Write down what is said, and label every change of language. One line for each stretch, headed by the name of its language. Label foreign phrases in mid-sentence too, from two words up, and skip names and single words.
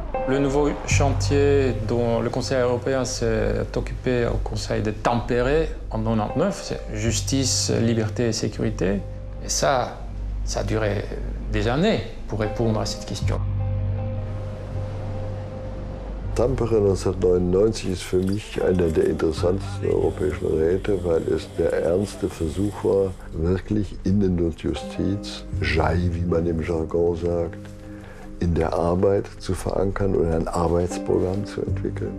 French: Le nouveau chantier dont le Conseil européen s'est occupé au Conseil de tempérer en 1999, c'est justice, liberté et sécurité. Et ça a duré des années pour répondre à cette question.
German: Tampere 1999 ist für mich einer der interessantesten europäischen Räte, weil es der ernste Versuch war, wirklich Innen- und Justiz, JAI, wie man im Jargon sagt, in der Arbeit zu verankern und ein Arbeitsprogramm zu entwickeln.